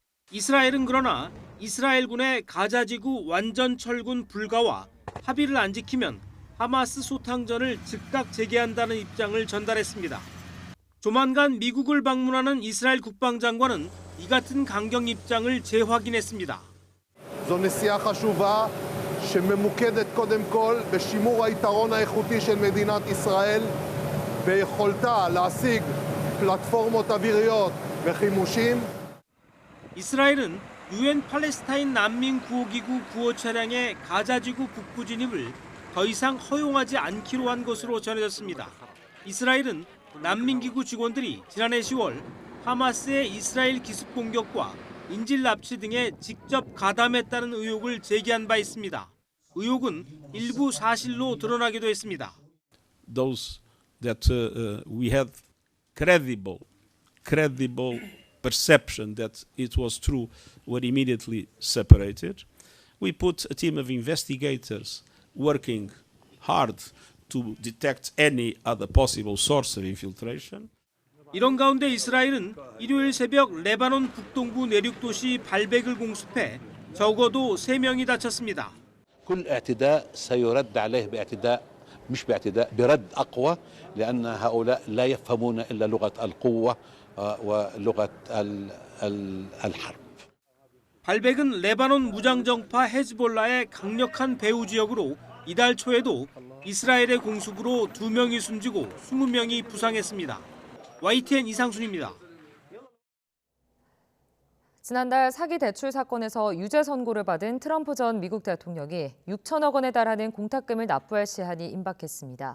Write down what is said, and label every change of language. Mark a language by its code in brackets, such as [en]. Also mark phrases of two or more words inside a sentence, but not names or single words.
[ko] 이스라엘은 그러나 이스라엘군의 가자지구 완전 철군 불가와 합의를 안 지키면 하마스 소탕전을 즉각 재개한다는 입장을 전달했습니다. 조만간 미국을 방문하는 이스라엘 국방장관은 이 같은 강경 입장을 재확인했습니다. [he] זו נסיעה חשובה שממוקדת קודם כל בשימור היתרון האיכותי של מדינת ישראל ביכולתה להשיג פלטפורמות אוויריות וחימושים. [ko] 이스라엘은 유엔 팔레스타인 난민 구호기구 구호 차량의 가자지구 북부 진입을 더 이상 허용하지 않기로 한 것으로 전해졌습니다. 이스라엘은 난민기구 직원들이 지난해 10월 하마스의 이스라엘 기습 공격과 인질 납치 등에 직접 가담했다는 의혹을 제기한 바 있습니다. 의혹은 일부 사실로 드러나기도 했습니다. [en] Those that we had credible perception that it was true were immediately separated. We put a team of investigators working hard to detect any other possible source of infiltration. [ko] 이런 가운데 이스라엘은 일요일 새벽 레바논 북동부 내륙 도시 발벡을 공습해 적어도 3명이 다쳤습니다. [ar] كل اعتداء سيرد عليه باعتداء مش باعتداء برد أقوى لأن هؤلاء لا يفهمون إلا لغة القوة ولغة الحرب. [ko] 발벡은 레바논 무장정파 헤즈볼라의 강력한 배후 지역으로 이달 초에도 이스라엘의 공습으로 2명이 숨지고 20명이 부상했습니다. YTN 이상순입니다. 지난달 사기 대출 사건에서 유죄 선고를 받은 트럼프 전 미국 대통령이 6천억 원에 달하는 공탁금을 납부할 시한이 임박했습니다.